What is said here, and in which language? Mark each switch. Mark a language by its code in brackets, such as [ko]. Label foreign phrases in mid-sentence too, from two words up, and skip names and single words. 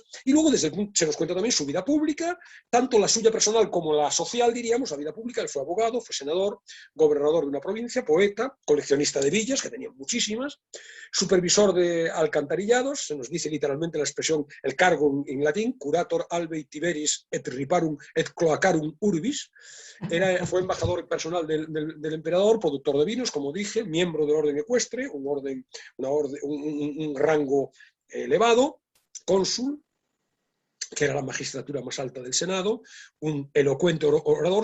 [es] Y luego se nos cuenta también su vida pública, tanto la suya personal como la social, diríamos, la vida pública. Él fue abogado, fue senador, gobernador de una provincia, poeta, coleccionista de villas, que tenía muchísimas, supervisor de alcantarillados. Se nos dice literalmente la expresión, el cargo en latín, [la] curator albei tiberis et riparum et cloacarum urbis. [es] Fue embajador personal del emperador, productor de vinos, como dije, miembro del orden ecuestre, un rango elevado, cónsul, que era la magistratura más alta del Senado, un elocuente orador.